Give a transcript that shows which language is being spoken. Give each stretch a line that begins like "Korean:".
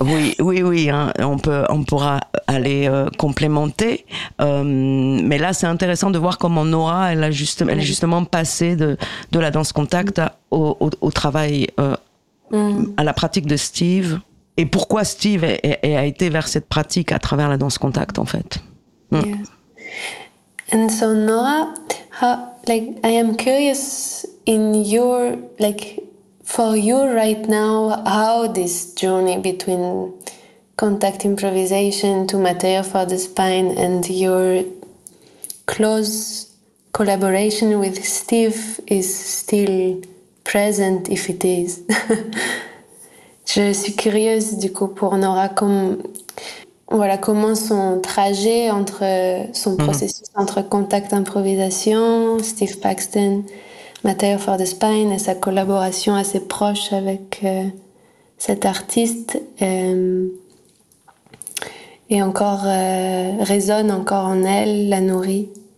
French: Oui, oui, oui, hein, on pourra aller complémenter, mais là c'est intéressant de voir comment Nora, elle est justement passée de la danse contact au travail, à la pratique de Steve. Et pourquoi Steve a été vers cette pratique à travers la danse contact, en fait.
English: Yeah. And so Nora, I am curious in your, for you right now, how this journey between contact improvisation to material for the spine and your close collaboration with Steve is still present, if it is.
French: Je suis curieuse du coup pour Nora, comment son trajet entre son processus entre contact improvisation, Steve Paxton, Material for the Spine et sa collaboration assez proche avec cet artiste et encore résonne encore en elle, la nourrit.